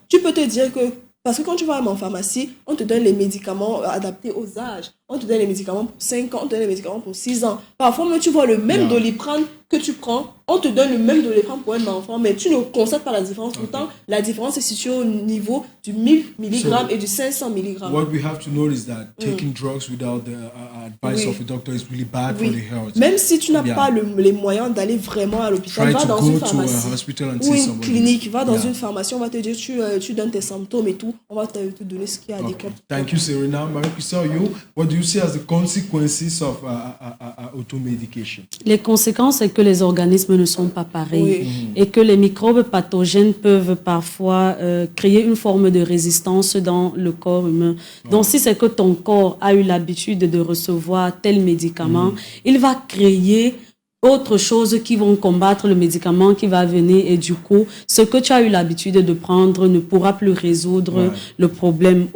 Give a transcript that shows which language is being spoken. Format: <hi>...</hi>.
<fr>Tu peux te dire que, parce que quand tu vas en pharmacie, on te donne les médicaments adaptés aux âges. On te donne les médicaments pour 5 ans, on te donne les médicaments pour 6 ans. Parfois, même tu vois le même Doliprane que tu prends, on te donne le même Doliprane pour un enfant, mais tu ne constates pas la différence. Pourtant, la différence est située au niveau du 1000 mg et du 500 mg.</fr> <en>What we have to know is that taking drugs without the advice of a doctor is really bad for the health.</en> <fr>Même si tu n'as pas les moyens d'aller vraiment à l'hôpital, va dans une pharmacie ou une clinique, va dans une pharmacie, on va te dire, tu donnes tes symptômes et tout, on va te donner ce qui est adéquat.</fr> <en>Thank you, Serena. Marie-Christelle, what do you see as the consequences of automedication?</en> <fr>Les conséquences, c'est que les organismes ne sont pas pareils et que les microbes pathogènes peuvent parfois créer une forme de résistance dans le corps humain. Donc, si c'est que ton corps a eu l'habitude de recevoir tel médicament, il va créer autre chose qui vont combattre le médicament qui va venir et du coup, ce que tu as eu l'habitude de prendre ne pourra plus résoudre le problème.</fr>